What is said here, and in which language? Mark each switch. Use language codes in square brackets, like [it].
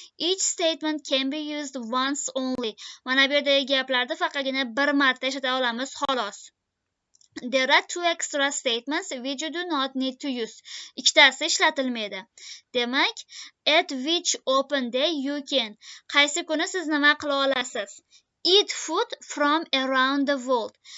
[en] Each statement can be used once only. [uz] Mana bu yerdagi gaplarni faqatgina bir marta ishlata olamiz xolos. [en] There are 2 extra statements which you do not need to use. [uz] Ikkitasi ishlatilmaydi. Demak, [en] at which open day you can. [uz] Qaysi kuni siz nima qila olasiz? [en] Eat food from around the world.